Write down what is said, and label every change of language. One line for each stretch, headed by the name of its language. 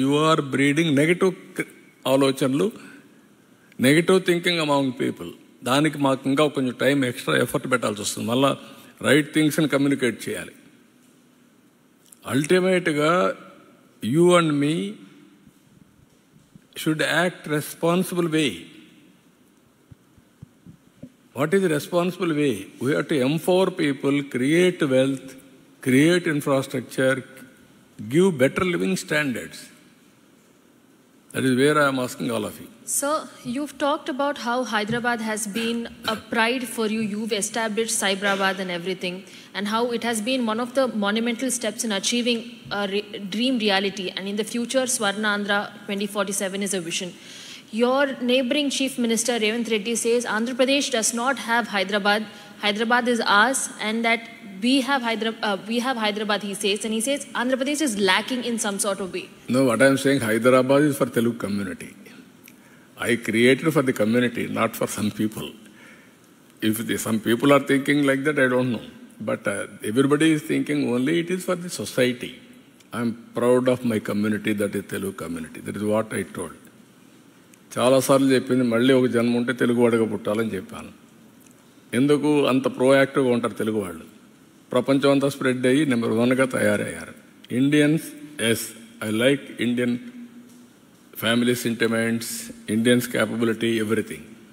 English: you are breeding negative
Telugu: ఆలోచనలు,
English: Negative thinking among people.
Telugu: దానికి మాకు ఇంకా కొంచెం టైం ఎక్స్ట్రా ఎఫర్ట్ పెట్టాల్సి వస్తుంది. మళ్ళీ రైట్ థింగ్స్ని కమ్యూనికేట్ చేయాలి.
English: అల్టిమేట్గా you and me should act responsible way. What is the responsible way? We have to empower people, create wealth, create infrastructure, give better living standards. That is where I am asking all of you. Sir, you've talked about how Hyderabad has been a pride for you. You've established Cyberabad and everything, and how it has been one of the monumental steps in achieving a dream reality. And in the future, Swarnandhra 2047 is a vision. Your neighboring Chief Minister Revanth Reddy says Andhra Pradesh does not have Hyderabad. Hyderabad is ours, and that we have Hyderabad, he says. And he says Andhra Pradesh is lacking in some sort of way. No, what I am saying, Hyderabad is for Telugu community. I created for the community, not for some people. If some people are thinking like that, I don't know. But everybody is thinking only it is for the society. I am proud of my community, that is Telugu community. That is what I told.
Telugu: చాలాసార్లు చెప్పింది, మళ్ళీ ఒక జన్మ ఉంటే తెలుగువాడిగా పుట్టాలని చెప్పాను. ఎందుకు అంత ప్రోయాక్టివ్గా ఉంటారు తెలుగు వాళ్ళు? ప్రపంచం అంతా స్ప్రెడ్ అయ్యి నెంబర్ 1గా తయారయ్యారు.
English: Indians, yes, I like Indian family sentiments, Indians capability, everything.